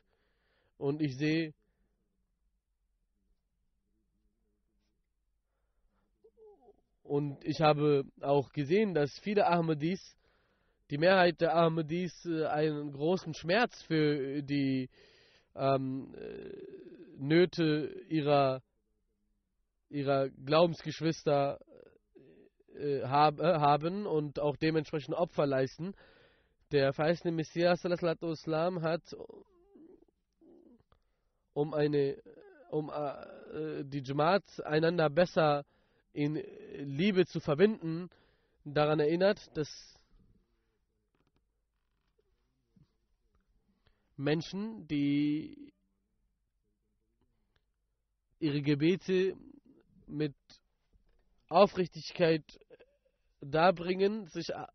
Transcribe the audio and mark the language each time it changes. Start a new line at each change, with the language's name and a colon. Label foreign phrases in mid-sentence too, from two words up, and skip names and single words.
German: Und ich sehe, und ich habe auch gesehen, dass viele Ahmadis, die Mehrheit der Ahmadis, einen großen Schmerz für die Nöte ihrer Glaubensgeschwister haben und auch dementsprechend Opfer leisten. Der verheißene Messias
Arabic: صلى الله عليه وسلم
German: hat, um die Jamaat einander besser in Liebe zu verbinden, daran erinnert, dass Menschen, die ihre Gebete mit Aufrichtigkeit darbringen, sich